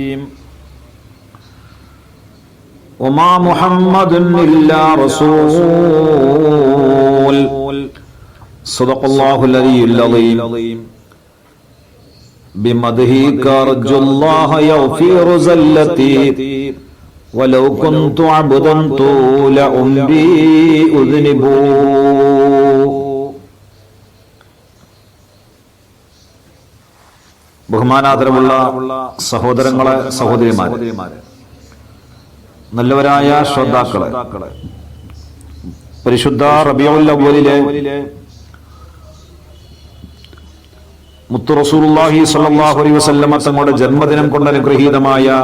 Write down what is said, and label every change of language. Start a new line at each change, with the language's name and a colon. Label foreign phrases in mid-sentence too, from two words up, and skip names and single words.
Arabic: وما محمد إلا رسول صدق الله العلي العظيم. بمدحك أرجو الله يغفر زلتي ولو كنت عبدا طول عمري أذنب.
Malayalam: ബഹുമാനാദരവുള്ള സഹോദരങ്ങളെ, സഹോദരിമാരെ, നല്ലവരായ ശ്രോതാക്കളെ, പരിശുദ്ധ റബീഉൽ അവ്വലിലെ മുത്തു
Arabic: رسول الله صلى الله عليه وسلم
Malayalam: തങ്ങളുടെ ജന്മദിനം കൊണ്ട് അനുഗ്രഹീതമായ